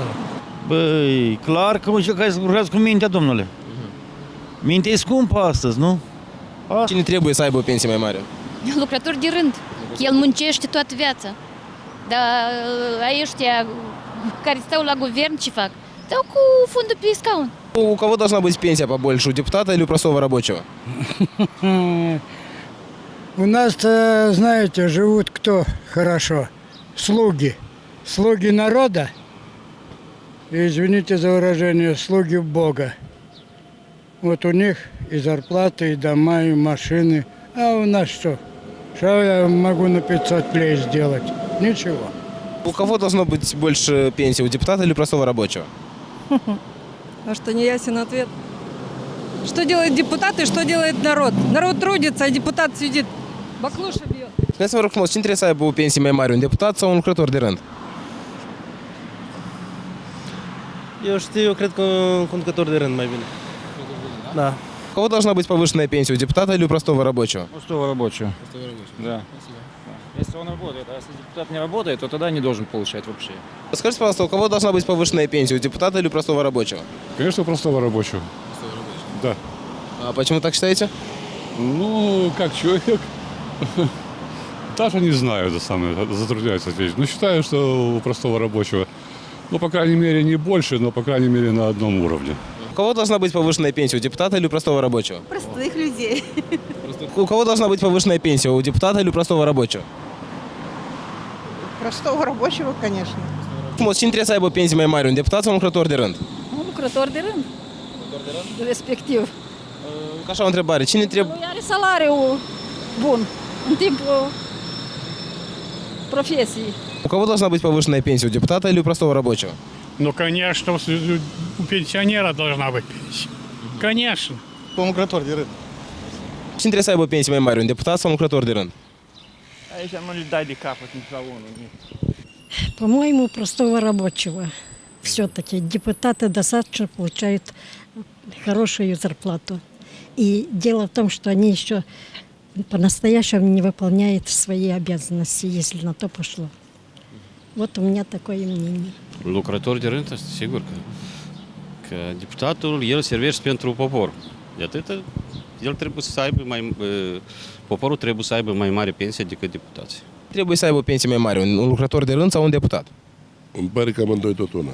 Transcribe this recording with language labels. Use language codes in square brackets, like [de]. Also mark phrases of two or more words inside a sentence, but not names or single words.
[ro] Băi, clar că încercați să lucrați cu mintea, domnule. Mintea e scumpă astăzi, nu? Cine trebuie să aibă o pensie mai mare? Lucrător de rând. El muncește toată viața. Dar ăștia care stau la guvern ce fac? Stau cu fundul pe scaun. [ru] У кого должна быть пенсия побольше, у депутата или у простого рабочего? У нас-то, знаете, живут кто хорошо? Слуги. Слуги народа. Извините за выражение, слуги Бога. Вот у них и зарплаты, и дома, и машины. А у нас что? Что я могу на 500 лей сделать? Ничего. У кого должно быть больше пенсии, у депутата или у простого рабочего? А что, не ясен ответ? Что делает депутат и что делает народ? Народ трудится, а депутат сидит, баклуши бьет. [ro] Spuneți-mi, vă rog frumos, cine trebuie să aibă o pensie mai mare, un deputat sau un lucrător de rând? Eu cred că un conducător de rând mai bine. [ru] Да. У кого должна быть повышенная пенсия, у депутата или у простого рабочего? Простого рабочего. Да. Если он работает, а если депутат не работает, то тогда не должен получать вообще. Скажите, пожалуйста, у кого должна быть повышенная пенсия, у депутата или у простого рабочего? Конечно, простого рабочего. Да. А почему так считаете? Ну, как человек, даже не знаю, это самое, затрудняюсь ответить. Но считаю, что у простого рабочего, ну, по крайней мере, не больше, но, по крайней мере, на одном уровне. У кого должна быть повышенная пенсия, у депутата или у простого рабочего? Простых людей. У кого должна быть повышенная пенсия, у депутата или у простого рабочего? Простого рабочего, конечно. [ro] Cine trebuie să aibă o pensie mai mare, un deputat sau un lucrător de rând? Un lucrător de rând. Respectiv. Așa o întrebare, cine trebuie... Nu are salariu bun în timpul profesiei. [ru] У кого должна быть повышенная пенсия, у депутата или у простого рабочего? Ну, конечно, у пенсионера должна быть пенсия. Конечно. [ro] Un lucrător de rând. Cine trebuie să aibă o pensie mai mare, un deputat sau un lucrător de rând? Aici nu le dai de capăt nici la unul. [ru] По-моему, простого рабочего. Все-таки депутаты достаточно получают хорошую зарплату. И дело в том, что они еще по-настоящему не выполняют свои обязанности, если на то пошло. Вот у меня такое мнение. [ro] Lucrător de rând, sigur că deputatul, el servește pentru popor. De atât, el trebuie să aibă poporul trebuie să aibă mai mare pensie decât deputații. Trebuie să aibă o pensie mai mare, un lucrător de rând sau un deputat? Îmi pare că amândoi tot una.